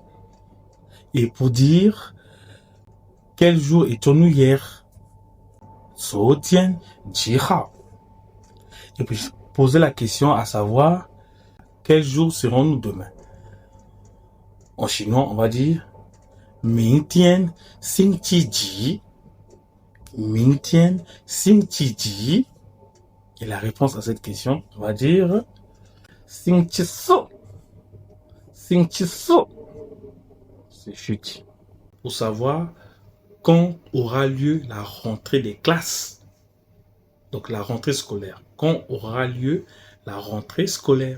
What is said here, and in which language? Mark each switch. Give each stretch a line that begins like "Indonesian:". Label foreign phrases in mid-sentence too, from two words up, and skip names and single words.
French: Et pour dire quel jour étions-nous hier,
Chinese: 昨天几号.
French: Et puis poser la question à savoir quel jour serons-nous demain. En chinois, on va dire
Chinese: 明天星期几. 明天星期几.
French: Et la réponse à cette question, on va dire
Chinese: 星期四. 星期四.
French: C'est chuti. Pour savoir quand aura lieu la rentrée des classes. Donc la rentrée scolaire. Quand aura lieu la rentrée scolaire.